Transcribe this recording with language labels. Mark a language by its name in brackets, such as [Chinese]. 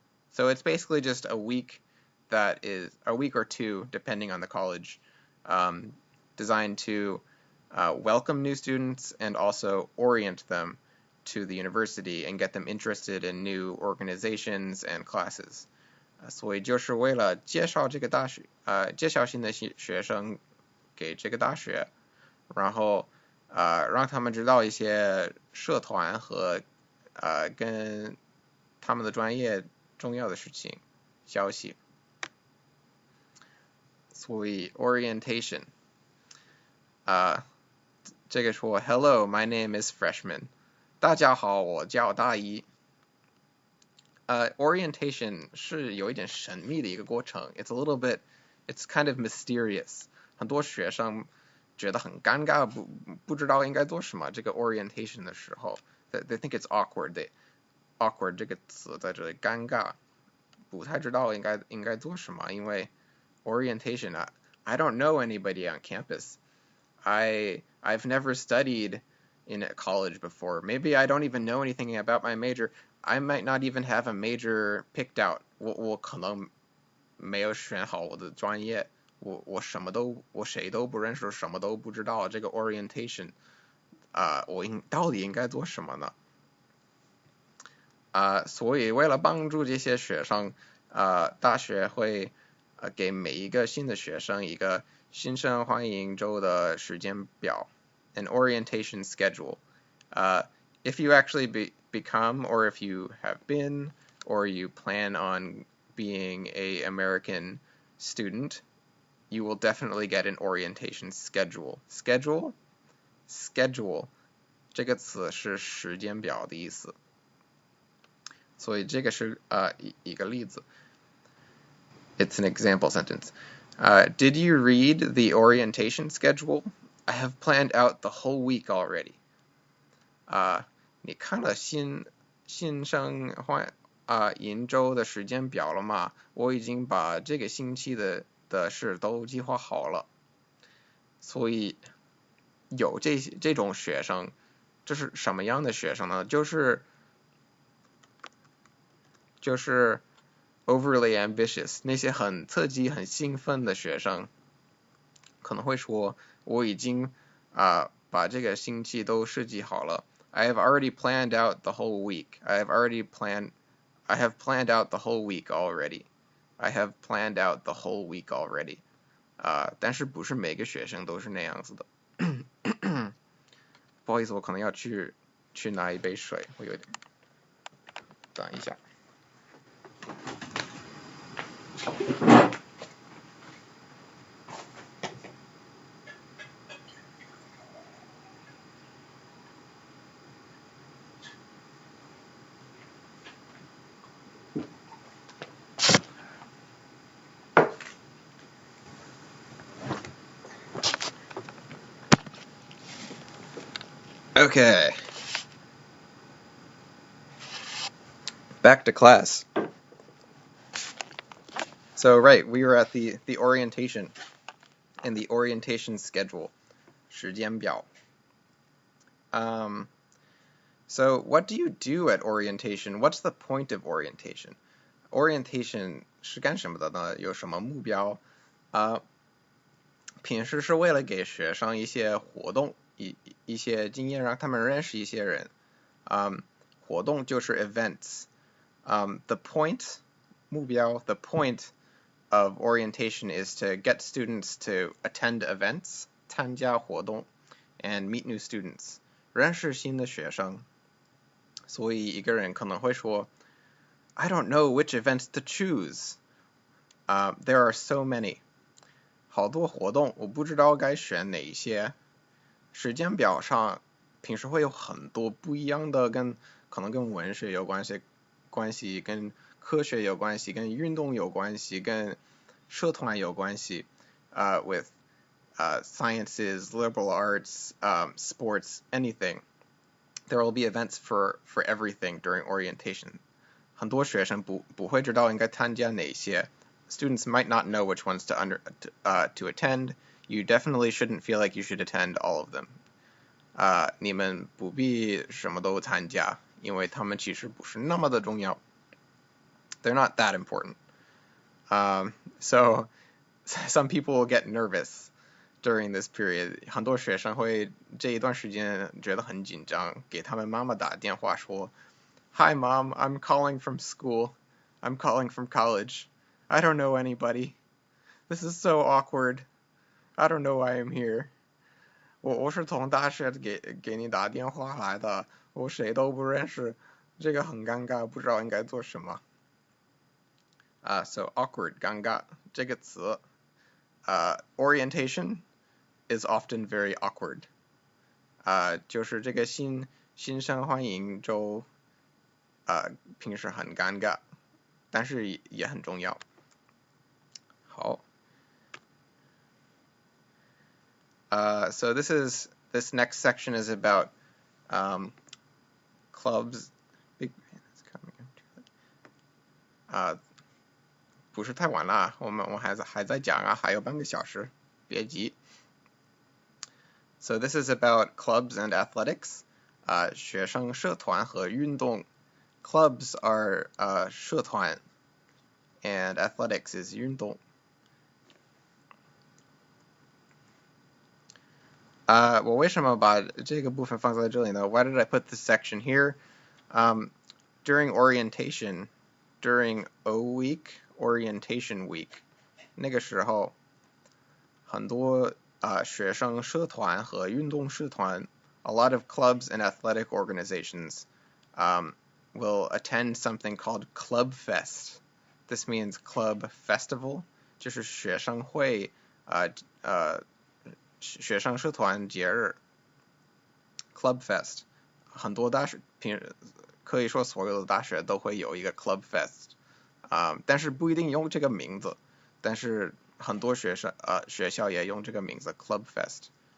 [English] So it's basically just a week that is a week or two, depending on the college, designed to welcome new students and also orient them to the university and get them interested in new organizations and classes. [Chinese] 所以就是为了介绍这个大学，介绍新的学生给这个大学，然后让他们知道一些社团和跟他们的专业重要的事情消息。所以 [English] orientation， [Chinese] 这个说 [English] Hello, my name is Freshman。 [Chinese] 大家好，我叫大一。 Orientation 是有一点神秘的一个过程。 [English] It's kind of mysterious。 [Chinese] 很多学生觉得很尴尬，不知道应该做什么。这个 orientation 的时候 ， [English] they think it's awkward。 [Chinese] awkward 这个词在这里尴尬，不太知道应该做什么。因为 [English] orientation I don't know anybody on campus. I've never studied in a college before. Maybe I don't even know anything about my major. I might not even have a major picked out. [Chinese] 我可能没有选好我的专业。我谁都不认识，什么都不知道。这个 orientation， 我到底应该做什么呢？所以为了帮助这些学生，大学会给每一个新的学生一个新生欢迎周的时间表 ， [English] an orientation schedule. If you actually become, or if you have been, or you plan on being a American student, you will definitely get an orientation schedule. [Chinese] Schedule 这个词是时间表的意思。所以这个是一个例子。 [English] It's an example sentence. Did you read the orientation schedule? I have planned out the whole week already. [Chinese] 你看了新生迎周的时间表了吗？我已经把这个星期的事都计划好了。所以有这种学生，这是什么样的学生呢？就是 [English] overly ambitious， [Chinese] 那些很刺激、很兴奋的学生，可能会说我已经把这个星期都设计好了。 [English] I have already planned out the whole week. I have planned out the whole week already. I have planned out the whole week already. [Chinese] 但是不是每个学生都是那样子的。不好意思，我可能要去拿一杯水，我有点等一下。 [English] Okay. Back to class. So, right, we were at the orientation and the orientation schedule. 时间表. So, what do you do at orientation? What's the point of orientation? [Chinese] Orientation 是干什么的呢？有什么目标？平时是为了给学生一些活动，一些经验，让他们认识一些人。活动就是 events. [English] The point 目标 the point of orientation is to get students to attend events [Chinese] 参加活动 [English] and meet new students [Chinese] 认识新的学生。所以一个人可能会说 [English] I don't know which events to choose. There are so many. [Chinese] 好多活动我不知道该选哪一些。时间表上平时会有很多不一样的，可能跟文学有关系，跟科学有关系，跟运动有关系，跟社团有关系。 [English] With sciences, liberal arts, sports, anything. There will be events for everything during orientation. 很多学生不会知道应该参加哪些。 Students might not know which ones to attend. You definitely shouldn't feel like you should attend all of them. [Chinese] 你们不必什么都参加，因为他们其实不是那么的重要。 [English] They're not that important. So some people will get nervous during this period. [Chinese] 很多学生会这一段时间觉得很紧张，给他们妈妈打电话说 [English] Hi mom, I'm calling from school. I'm calling from college. I don't know anybody. This is so awkward. I don't know why I'm here. [Chinese] 我是从大学给你打电话来的，我谁都不认识，这个很尴尬，不知道应该做什么。 [English] So awkward, [Chinese] 尴尬这个词。 [English] Orientation is often very awkward. [Chinese] 就是这个新生欢迎周，平时很尴尬，但是也很重要。好。 [English] So this next section is about clubs. Big man is coming. [Chinese] 不是太晚了，我还在讲啊，还有半个小时，别急。 [English] So this is about clubs and athletics. [Chinese] 学生社团和运动。 [English] Clubs are 社团 and athletics is 运动。 [Chinese] 我为什么把这个部分放在这里呢？ [English] Why did I put this section here? During orientation, during O week, orientation week, [Chinese] 那个时候很多学生社团和运动社团 [English] a lot of clubs and athletic organizations will attend something called Club Fest. This means club festival, [Chinese] 就是学生会学生社团节日 [English] Club Fest. [Chinese] 很多大学可以说所有的大学都会有一个 Club Fest. 但是不一定用这个名字，但是很多学校也用这个名字 Club Fest.